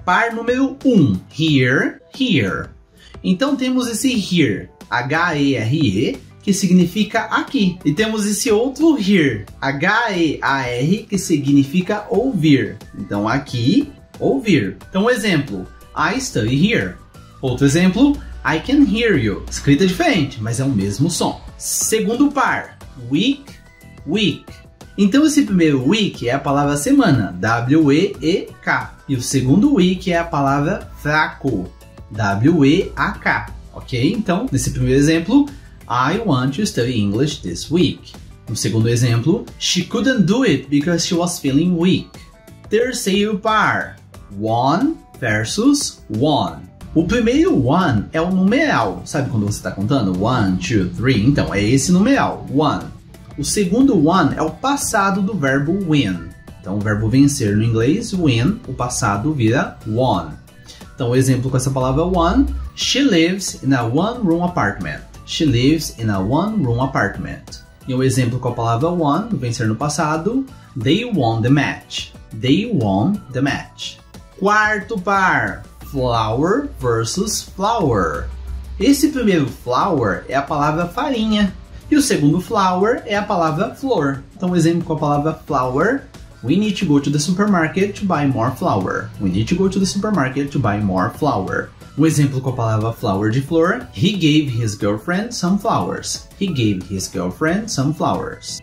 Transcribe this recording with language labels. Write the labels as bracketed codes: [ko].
[pt] Par número 1, here, here. Então temos esse here, H-E-R-E, que significa aqui. E temos esse outro here, H-E-A-R, que significa ouvir. Então aqui, ouvir. Então exemplo, [en] I study here. [pt] Outro exemplo, [en] I can hear you. [pt] Escrita diferente, mas é o mesmo som. Segundo par, week, week. Então esse primeiro week é a palavra semana, W-E-E-K. E o segundo week é a palavra fraco, W-E-A-K. Ok? Então, nesse primeiro exemplo, [en] I want to study English this week. [pt] No segundo exemplo, [en] she couldn't do it because she was feeling weak. [pt] Terceiro par, one versus one. O primeiro one é o numeral. Sabe quando você está contando? 1, 2, 3. Então, é esse numeral, one. O segundo one é o passado do verbo win. Então, o verbo vencer no inglês, win, o passado vira won. Então, o exemplo com essa palavra won, [en] she lives in a one-room apartment. She lives in a one-room apartment. [pt] E o exemplo com a palavra won, vencer no passado, [en] they won the match. They won the match. [pt] Quarto par, [en] flour versus flower. [pt] Esse primeiro flour é a palavra farinha. E o segundo flower é a palavra flor. Então, um exemplo com a palavra flower, [en] we need to go to the supermarket to buy more flour. We need to go to the supermarket to buy more flour. [pt] Um exemplo com a palavra flower de flor, [en] he gave his girlfriend some flowers. He gave his girlfriend some flowers.